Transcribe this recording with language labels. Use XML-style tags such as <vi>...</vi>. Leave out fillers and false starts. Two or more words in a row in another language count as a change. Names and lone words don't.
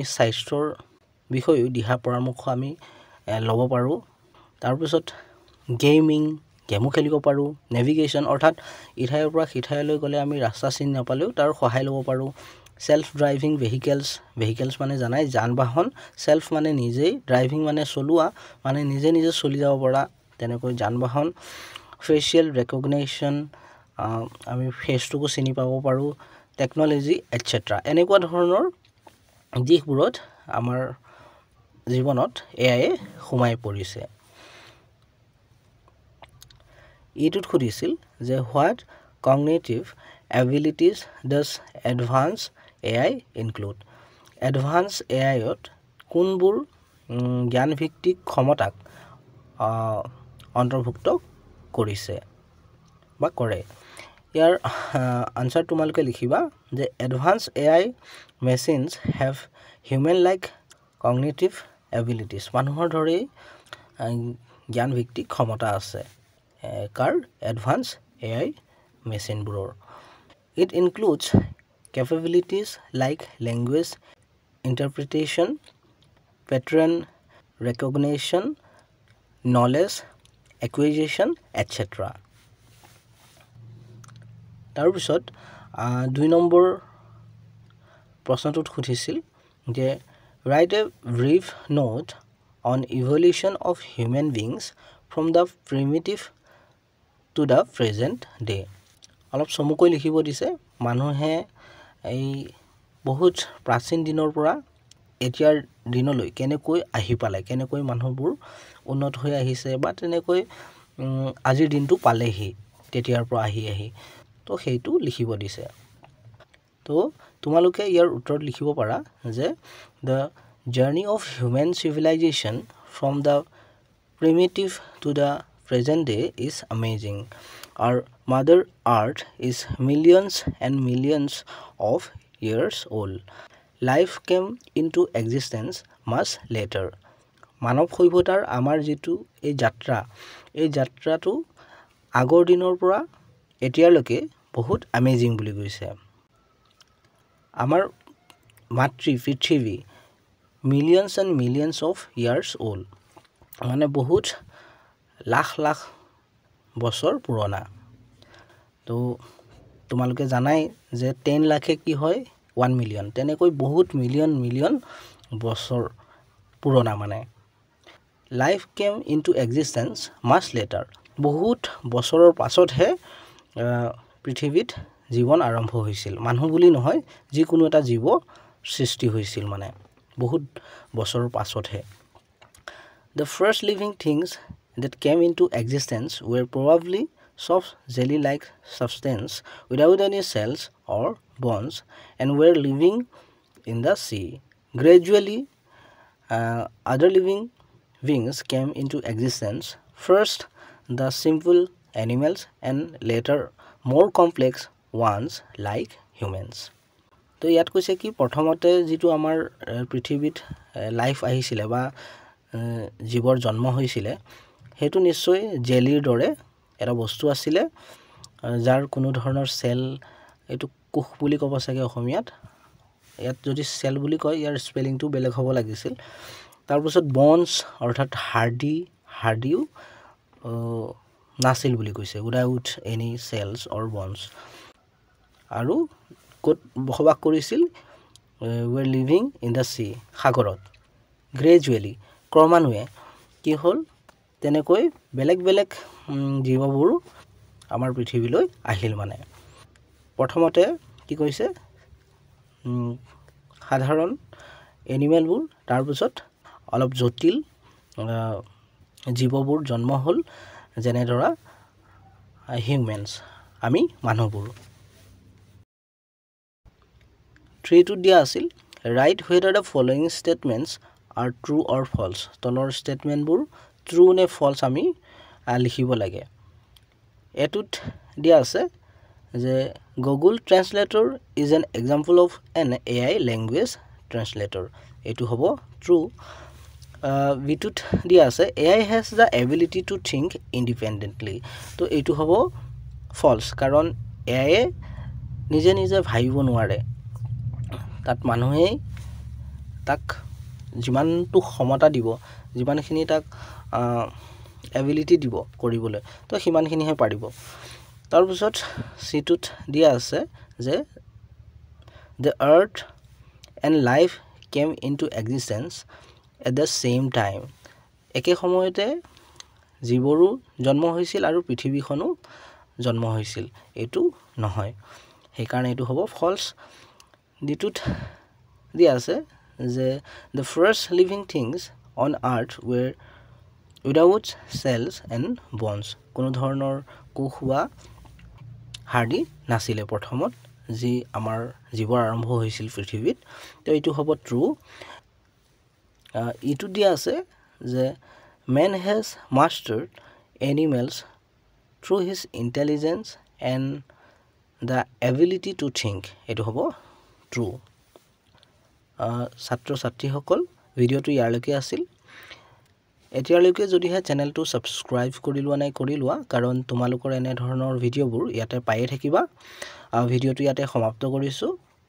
<as>স্বাস্থ্যৰ বিষয়ে দিহা পৰামৰ্শ আমি ল'ব পাৰো তাৰ পিছত গেমিং গেমো খেলিব পাৰো নেভিগেশন অৰ্থাৎ ইঠাইৰ পৰা সিঠাইলৈ গলে আমি ৰাস্তা চিন নাপালেও তাৰ সহায় ল'ব পাৰো</as> <en>self driving vehicles</en> <as>মানে জানাই যান বাহন সেলফ মানে নিজেই ড্ৰাইভিং মানে চলোৱা মানে নিজে নিজে চলি যাব পৰা তেনেকৈ যান বাহন</as> <en>facial recognition</en> <as>আমি ফেসটোকো চিনি পাব পাৰো</as> <en>technology etcetera</en> <as>এনেকুৱা ধৰণৰ দিশবোৰত আমাৰ জীৱনত এআই সোমাই পৰিছে ইটুত খুদিছিল যে</as> <en>what cognitive abilities does advanced AI include advanced</en> <as>AI ত কোনবোৰ জ্ঞান ভিত্তিক ক্ষমতাক অন্তৰ্ভুক্ত কৰিছে বা কৰে ইয়াৰ আনসাৰ তোমালোকে লিখিবা যে</as> <en>advanced AI machines have human like cognitive abilities</en> <as>মানুহৰ দৰে জ্ঞান ভিত্তিক ক্ষমতা আছে</as> <en>car advanced AI machine bureau. It includes capabilities like language interpretation, pattern recognition, knowledge acquisition, etc.</en> <as>তাৰ পিছত 2 নম্বৰ প্ৰশ্নটোত খুদিছিল যে</as> <en>write a brief note on evolution of human beings from the primitive to the present day</en> <as>অলপ সমুকৈ লিখিব দিছে মানুহে এই বহুত প্ৰাচীন দিনৰ পৰা এতিয়াৰ দিনলৈ কেনেকৈ আহি পালে কেনেকৈ মানুহবোৰ উন্নত হৈ আহিছে বা তেনেকৈ আজিৰ দিনটো পালেহি তেতিয়াৰ পৰা আহি তো সেইটো লিখিব দিছে তো তোমালোকে ইয়াৰ উত্তৰ লিখিব পাৰা যে</as> <en>the journey of human civilization from the primitive to the present day is amazing. Our mother earth is millions and millions of years old. Life came into existence much later.</en> <as>মানৱ সভ্যতাৰ আমাৰ যেটো এই যাত্ৰাটো আগৰ দিনৰ পৰা এতিয়ালৈকে বহুত অ্যামেজিং বুলি কৈছে আমাৰ মাতৃ পৃথিৱী</as> <en>millions and millions of years old</en> <as>মানে বহুত লাখ লাখ বছৰ পুৰণা তো তোমালোকে জানাই যে 10 লাখে কি হয় 1 মিলিয়ন তেনেকৈ বহুত মিলিয়ন বছৰ পুৰণা মানে</as> <en>life came into existence much later</en> <as>বহুত বছৰৰ পাছতহে পৃথিৱীত জীৱন আৰম্ভ হৈছিল মানুহ বুলি নহয় যিকোনো এটা জীৱ সৃষ্টি হৈছিল মানে বহুত বছৰৰ পাছতহে</as> <en>The first living things that came into existence were probably soft jelly-like substance without any cells or bones and were living in the sea. Gradually, other living beings came into existence. First, the simple animals and later more complex ones like humans.</en> <as>তো ইয়াত কৈছে কি প্ৰথমতে যেটো আমাৰ পৃথিৱীত লাইফ আহিছিলে বা জীৱৰ জন্ম হৈছিলে হেতু নিশ্চয় জেলিৰ দৰে এটা বস্তু আছিল যাৰ কোনো ধৰণৰ সেল এটো কোষ বুলি ক'ব চাগে অসমীয়াত ইয়াত যদি সেল বুলি কয় ইয়াৰ স্পেলিংটো বেলেগ হ'ব লাগিছিল তাৰ পিছত বনছ অৰ্থাৎ হাৰ্ডিও নাছিল বুলি কৈছে</as> <en>without any cells or bones</en> <as>আৰু কোট বসবাস কৰিছিল</as> <en>were living in the sea</en> <as>সাগৰত gradually ক্ৰমান্বয়ে কি হ'ল তেনেকৈ বেলেগ জীৱবোৰ আমাৰ পৃথিৱীলৈ আহিল মানে প্ৰথমতে কি কৈছে সাধাৰণ এনিমেলবোৰ তাৰ পিছত অলপ জটিল জীৱবোৰ জন্ম হ'ল যেনে ধৰা হিউম্যানস আমি মানুহবোৰ</as> <en>3 to</en> <as>দিয়া আছিল</as> <en>write whether the following statements are true or false</en> <as>তলৰ স্টেটমেন্টবোৰ ট্ৰু নে ফলস আমি লিখিব লাগে এটুত দিয়া আছে যে</as> <en>Google Translator is an example of an AI language translator</en> <as>এটু হ'ব true বিটুত দিয়া আছে</as> <en>AI has the ability to think independently</en> <as>তো এটু হ'ব false কাৰণ AI নিজে ভাবিব নোৱাৰে তাত মানুহে তাক যিমানটো ক্ষমতা দিব যিমানখিনি তাক এবিলিটি দিব কৰিবলৈ তো হিমানখিনিহে পাৰিব তাৰ পিছত সিটুত দিয়া আছে যে</as> <en>the earth and life came into existence at the same time</en> <as>একে সময়তে জীৱৰো জন্ম হৈছিল আৰু পৃথিৱীখনো জন্ম হৈছিল এটো নহয় হেকাৰণে এটো হ'ব false ditut দিয়া আছে যে</as> <en>the first living things on earth were without cells and bones</en> <as>কোনো ধৰণৰ কোষ বা হাড়ি নাছিলে প্ৰথমত যি আমাৰ জীৱৰ আৰম্ভ হৈছিল পৃথিৱীত তো এটো হ'ব ট্ৰু ইটু দিয়া আছে যে</as> <en>man has mastered animals through his intelligence and the ability to think</en> <as>এটো হ'ব ট্ৰু ছাত্ৰ ছাত্ৰীসকল ভিডিওটো ইয়ালৈকে আছিল এতিয়ালৈকে যদিহে চেনেলটো সাবস্ক্ৰাইব কৰি লোৱা কাৰণ তোমালোকৰ এনে ধৰণৰ ভিডিওবোৰ ইয়াতে পায়ে থাকিবা ভিডিওটো ইয়াতে সমাপ্ত কৰিছো</as>